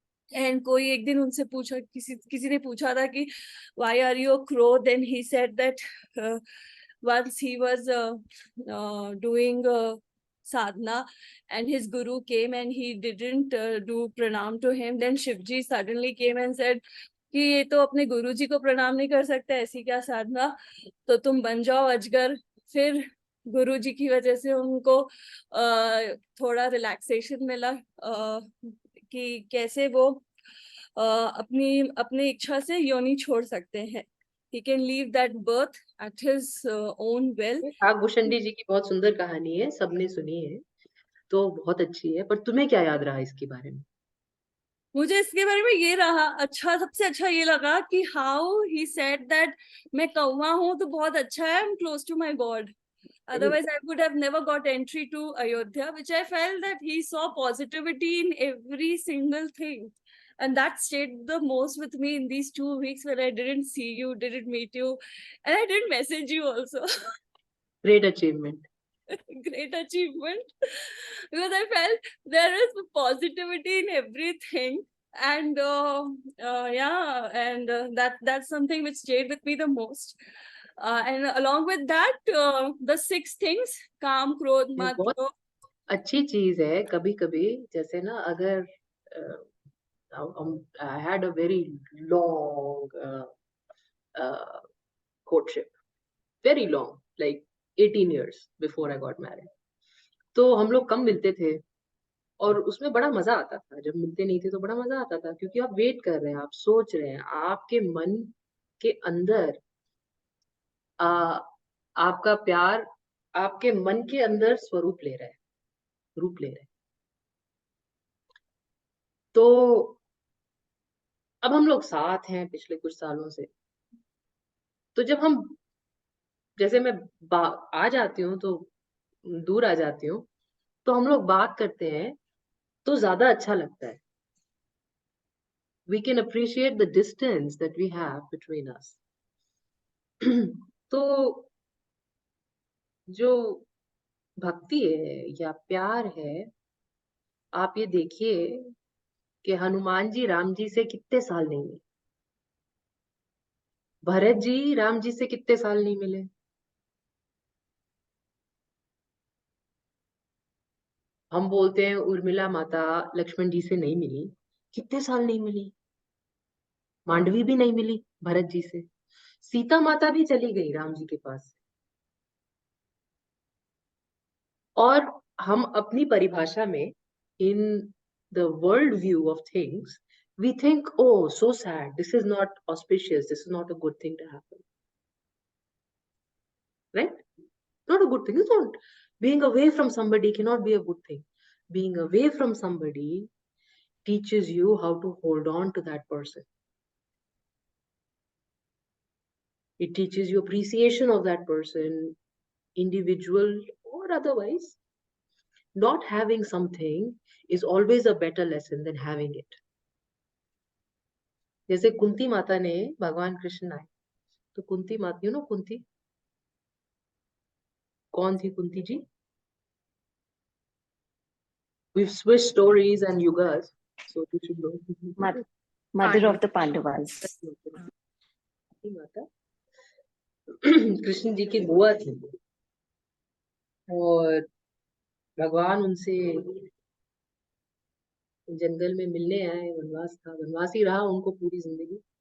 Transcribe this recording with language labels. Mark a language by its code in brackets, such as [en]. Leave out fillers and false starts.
[en] and [hi] कोई एक दिन उनसे पूछा, किसी ने पूछा था कि [en] why are you a crow, then he said that once he was doing sadhana and his guru came and he didn't do pranam to him, then Shivji suddenly came and said [hi] कि ये तो अपने गुरु जी को प्रणाम नहीं कर सकते, ऐसी क्या साधना, तो तुम बन जाओ अजगर। फिर गुरु जी की वजह से उनको थोड़ा रिलैक्सेशन मिला, कि कैसे वो अपनी अपनी इच्छा से योनि छोड़ सकते हैं। [en] He can leave that birth at his own will. [hi] Kakbhushundi जी की बहुत सुंदर कहानी है, सबने सुनी है, तो बहुत अच्छी है। पर तुम्हें क्या याद रहा इसके बारे में? मुझे इसके बारे में ये रहा अच्छा, सबसे अच्छा ये लगा कि [en] how he said that [hi] मैं कौवा हूँ तो बहुत अच्छा है, [en] I am close to my God, otherwise I would have never got entry to Ayodhya, which I felt that he saw positivity in every single thing, and that stayed the most with me in these 2 weeks when I didn't see you, didn't meet you, and I didn't message you also. Great achievement. Great achievement, because I felt there is positivity in everything, and yeah, and that's something which stayed with me the most. And along with that, the 6 things, काम, क्रोध, [hi] ये मत, बहुत लोभ। अच्छी चीज है। कभी कभी जैसे ना, अगर [en] I had a very long courtship, very long, like 18 years before I got married. [hi] तो हम लोग कम मिलते थे और उसमें बड़ा मजा आता था। जब मिलते नहीं थे तो बड़ा मजा आता था, क्योंकि आप वेट कर रहे हैं, आप सोच रहे हैं, आपके मन के अंदर आपका प्यार आपके मन के अंदर स्वरूप ले रहा है, रूप ले रहा है। तो अब हम लोग साथ हैं पिछले कुछ सालों से, तो जब हम, जैसे मैं आ जाती हूँ तो दूर आ जाती हूँ, तो हम लोग बात करते हैं तो ज्यादा अच्छा लगता है. [en] We can appreciate the distance that we have between us. [hi] तो जो भक्ति है या प्यार है, आप ये देखिए कि हनुमान जी राम जी से कितने साल नहीं मिले, भरत जी राम जी से कितने साल नहीं मिले, हम बोलते हैं उर्मिला माता लक्ष्मण जी से नहीं मिली, कितने साल नहीं मिली, मांडवी भी नहीं मिली भरत जी से, सीता माता भी चली गई राम जी के पास. और हम अपनी परिभाषा में, [en] in the world view of things, we think, oh, so sad, this is not auspicious, this is not a good thing to happen, right? Not a good thing. It's not. Being away from somebody cannot be a good thing. Being away from somebody teaches you how to hold on to that person. It teaches you appreciation of that person, individual or otherwise. Not having something is always a better lesson than having it. [hi] जैसे कुंती माता ने भगवान कृष्ण आए, तो कुंती माता, [en] you know [hi] Kunti, कौन थी कुंती जी? [en] We've switched stories and yugas, so you should know. Mother of the Pandavas. [hi] Kunti माता कृष्ण जी की बुआ थी, और भगवान उनसे जंगल में मिलने आए, वनवास था, वनवास ही रहा उनको पूरी जिंदगी.